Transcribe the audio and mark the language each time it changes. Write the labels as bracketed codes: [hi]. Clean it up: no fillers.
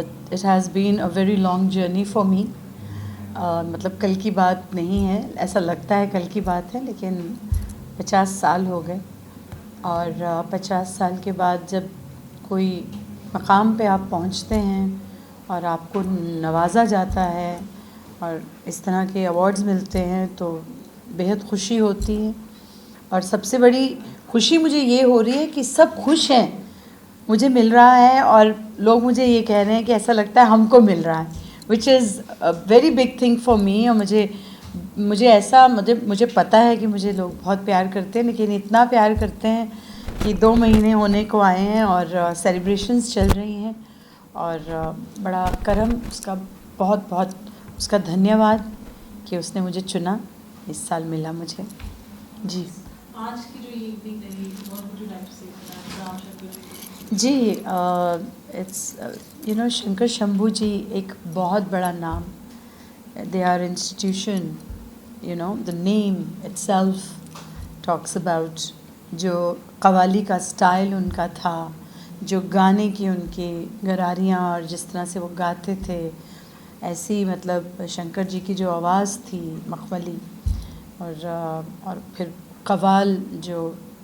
[en] It has been a very long journey for me. [hi] मतलब कल की बात नहीं है, ऐसा लगता है कल की बात है, लेकिन 50 साल हो गए। और 50 साल के बाद जब कोई मकाम पे आप पहुंचते हैं और आपको नवाजा जाता है और इस तरह के अवार्ड्स मिलते हैं तो बेहद खुशी होती है। और सबसे बड़ी खुशी मुझे ये हो रही है कि सब खुश हैं, मुझे मिल रहा है और लोग मुझे ये कह रहे हैं कि ऐसा लगता है हमको मिल रहा है, [en] Which is a very big thing for me. [hi] और मुझे पता है कि मुझे लोग बहुत प्यार करते हैं, लेकिन इतना प्यार करते हैं कि 2 महीने होने को आए हैं और सेलिब्रेशंस चल रही हैं। और बड़ा करम उसका, बहुत बहुत उसका धन्यवाद कि उसने मुझे चुना, इस साल मिला मुझे। जी आज की जो ये इवनिंग रही, [en] what would you like to say about Shankar [hi] ji, it's Shankar Shambhu जी एक बहुत बड़ा नाम, [en] they are institution, the name itself talks about [hi] जो कव्वाली का स्टाइल उनका था, जो गाने की उनकी गरारियाँ और जिस तरह से वो गाते थे, ऐसी मतलब शंकर जी की जो आवाज़ थी मखमली, और फिर कव्वाल जो